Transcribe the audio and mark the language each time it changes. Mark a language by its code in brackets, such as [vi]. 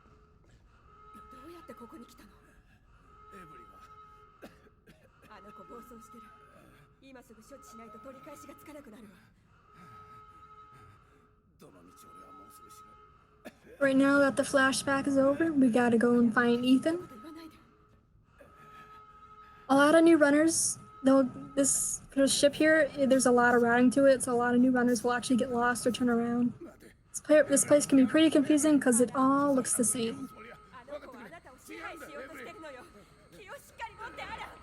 [ja] どうやってここに来たの？エブリはあの子暴走してる。今すぐ処置しないと取り返しがつかなくなるわ。どの道俺はもうすぐ死ぬ。 [en] Right now that the flashback is over, we gotta go and find Ethan. [ja] こと言わないで。 [en] A lot of new runners, though this ship here, there's a lot of routing to it, so a lot of new runners will actually get lost or turn around. This place can be pretty confusing because it all looks the same. [ja] あの子はあなたを支配しようとしてるのよ。気をしっかり持ってあら。